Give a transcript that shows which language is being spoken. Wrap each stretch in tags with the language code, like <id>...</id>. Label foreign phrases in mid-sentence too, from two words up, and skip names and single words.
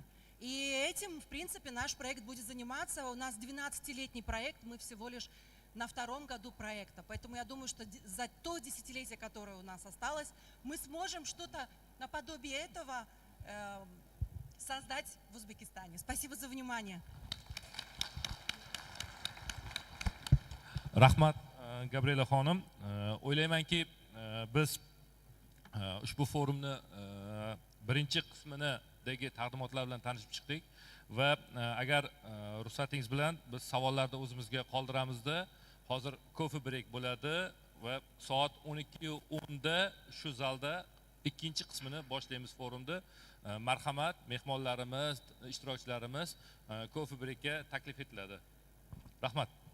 <ru>И этим, в принципе, наш проект будет заниматься. У нас 12-летний проект, мы всего лишь на 2-м году проекта. Поэтому я думаю, что за то десятилетие, которое у нас осталось, мы сможем что-то наподобие этого создать в Узбекистане. Спасибо за внимание.</ru> <uz>Rahmat Gabriela xonim. O'ylaymanki biz ushbu forumni birinchi qismidagi taqdimotlar bilan tanishib chiqdik va agar ruxsatingiz bilan biz savollarni o'zimizga qoldiramizda. Hozir</uz> <en>coffee break</en> <uz>bo'ladi va soat 12:10 da shu zalda ikkinchi qismini boshlaymiz forumda. Marhamat, mehmonlarimiz, ishtirokchilarimiz</uz> <en>coffee breakga</en> <uz>taklif etiladi. Rahmat.</uz>